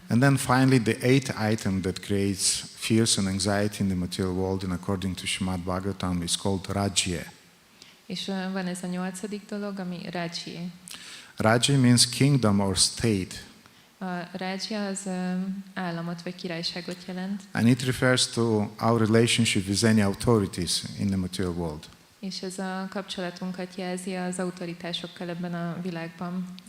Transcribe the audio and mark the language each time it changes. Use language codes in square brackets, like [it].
[en] And then finally the eighth item that creates fears and anxiety in the material world, and according to Srimad Bhagavatam, is called rajya. [hu] És van ez a nyolcadik dolog, ami rajya. [en] Rajya means kingdom or state. [hu] A rajya az államot vagy királyságot jelent. [en] And it refers to our relationship with any authorities in the material world. [hu] És ez a kapcsolatunkat jelzi az autoritásokkal ebben a világban.